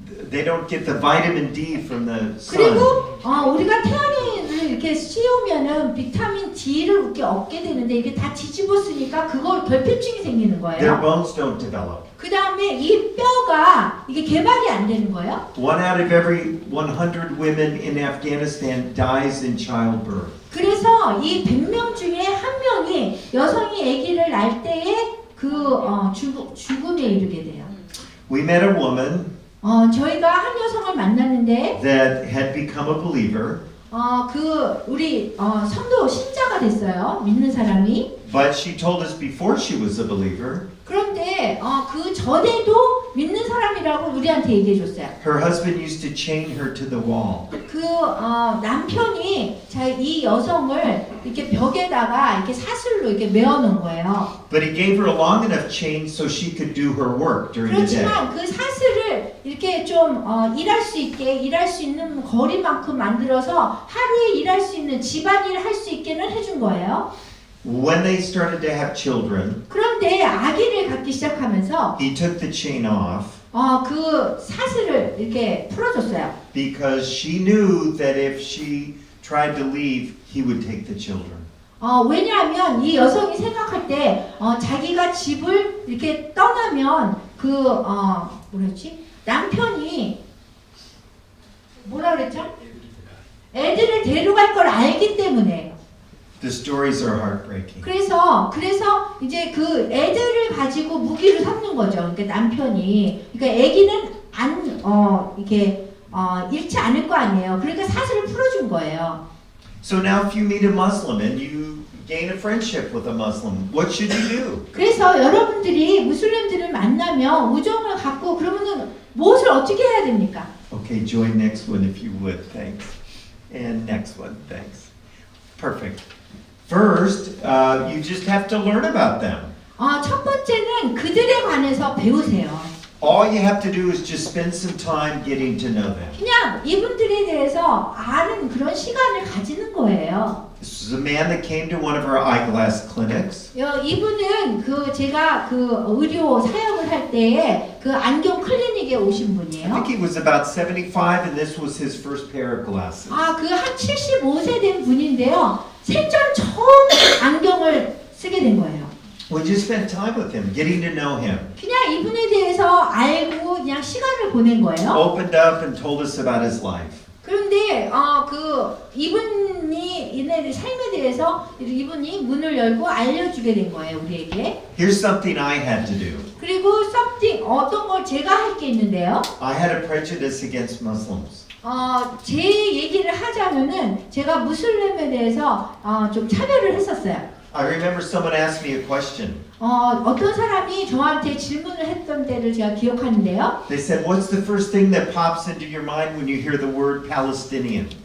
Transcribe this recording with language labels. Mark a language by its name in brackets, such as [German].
[English] they don't get the vitamin D from the sun. [Korean] 그리고 우리가 태양을 이렇게 씌우면은 비타민 D를 이렇게 얻게 되는데 이게 다 뒤집어쓰니까 그걸 결핍증이 생기는 [English] Their [Korean] 거예요. [English] bones don't develop. [Korean] 그 다음에 이 뼈가 이게 개발이 안 되는 거예요. [English] 1 out of every 100 women in Afghanistan dies in childbirth. [Korean] 그래서 이 100명 중에 한 명이 여성이 아기를 낳을 때에 죽음에 이르게 돼요. [English] We met a woman [Korean] 저희가 한 여성을 만났는데 [English] that had become a believer, [Korean] 우리 성도 신자가 됐어요. 믿는 사람이. [English] but she told us before she was a believer [Korean] 그런데 그 전에도 믿는 사람이 사람이라고 우리한테 얘기해 줬어요. [English] Her husband used to chain her to the wall. [Korean] 남편이 이 여성을 이렇게 벽에다가 이렇게 사슬로 이렇게 메어놓은 거예요. [English] But he gave her a long enough chain so she could do her work during the day. [Korean] 그렇지만 그 사슬을 이렇게 좀 일할 수 있게 일할 수 있는 거리만큼 만들어서 하루에 일할 수 있는 집안일 할 수 있게는 해준 거예요. [English] When they started to have children, [Korean] 그런데 아기를 갖기 시작하면서 [English] he took the chain off [Korean] 그 사슬을 이렇게 풀어줬어요. [English] because she knew that if she tried to leave, he would take the children. [Korean] 왜냐하면 이 여성이 생각할 때 자기가 집을 이렇게 떠나면 뭐랬지? 남편이 뭐라 그랬죠? 애들을 데려갈 걸 알기 때문에. [English] The stories are heartbreaking. [Korean] 그래서 이제 그 애들을 가지고 무기를 삼는 거죠. 그러니까 남편이. 그러니까 애기는 이렇게 잃지 않을 거 아니에요. 그러니까 사슬을 풀어준 거예요. [English] So now if you meet a Muslim and you gain a friendship with a Muslim, what should you do? [Korean] 그래서 여러분들이 무슬림들을 만나면 우정을 갖고 그러면은 무엇을 어떻게 해야 됩니까? [English] Okay, join next one if you would, thanks. And next one, thanks. Perfect. First, you just have to learn about them. [Korean] 첫 번째는 그들에 관해서 배우세요. [English] All you have to do is just spend some time getting to know them. [Korean] 그냥 이분들에 대해서 아는 그런 시간을 가지는 거예요. [English] This is a man that came to one of our eyeglass clinics. [Korean] 이분은 제가 의료 사역을 할 때에 그 안경 클리닉에 오신 [English] I [Korean] 분이에요. [English] think he was about 75 and this was his first pair of glasses. [Korean] 한 75세 된 분인데요. 생전 처음 안경을 쓰게 된 거예요. [English] We just spent time with him, getting to know him. [Korean] 그냥 이분에 대해서 알고 그냥 시간을 보낸 거예요. [English] Opened up and told us about his life. [Korean] 그런데 이분의 삶에 대해서 이분이 문을 열고 알려주게 된 거예요, 우리에게. [English] Here's something I had to do. [Korean] 그리고 어떤 걸 제가 할 게 있는데요. [English] I had a prejudice against Muslims. [Korean] 제 얘기를 하자면은 제가 무슬림에 대해서 좀 차별을 했었어요. [English] I remember someone asked me a question. [Korean] 어떤 사람이 저한테 질문을 했던 때를 제가 기억하는데요. [English] They said, what's the first thing that pops into your mind when you hear the word Palestinian?